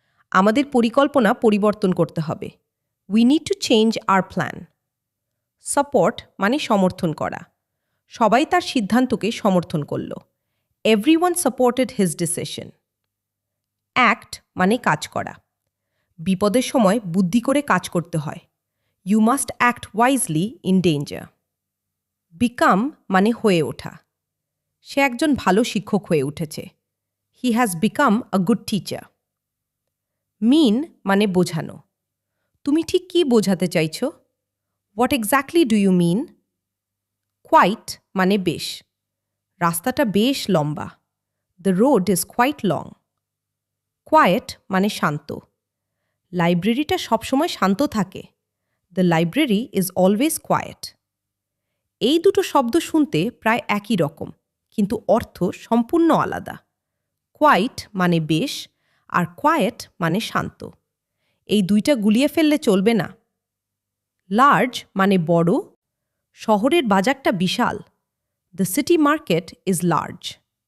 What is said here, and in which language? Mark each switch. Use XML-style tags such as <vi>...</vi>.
<bn>আমাদের পরিকল্পনা পরিবর্তন করতে হবে।</bn> <en>We need to change our plan.</en> <bn>Support মানে সমর্থন করা। সবাই তার সিদ্ধান্তকে সমর্থন করল।</bn> <en>Everyone supported his decision.</en> <bn>Act মানে কাজ করা। বিপদের সময় বুদ্ধি করে কাজ করতে হয়।</bn> <en>You must act wisely in danger.</en> <bn>Become মানে হয়ে ওঠা। সে একজন ভালো শিক্ষক হয়ে উঠেছে।</bn> <en>He has become a good teacher. Mean</en> <bn>মানে বোঝানো। তুমি ঠিক কী বোঝাতে চাইছ?</bn> <en>What exactly do you mean?</en> <bn>Quite মানে বেশ। রাস্তাটা বেশ লম্বা।</bn> <en>The road is quite long.</en> <bn>Quiet মানে শান্ত। লাইব্রেরিটা সবসময় শান্ত থাকে।</bn> <en>The library is always quiet.</en> <bn>এই দুটো শব্দ শুনতে প্রায় একই রকম, কিন্তু অর্থ সম্পূর্ণ আলাদা। কোয়াইট মানে বেশ, আর কোয়েট মানে শান্ত। এই দুইটা গুলিয়ে ফেললে চলবে না। লার্জ মানে বড়। শহরের বাজারটা বিশাল।</bn> <en>The city market is large.</en>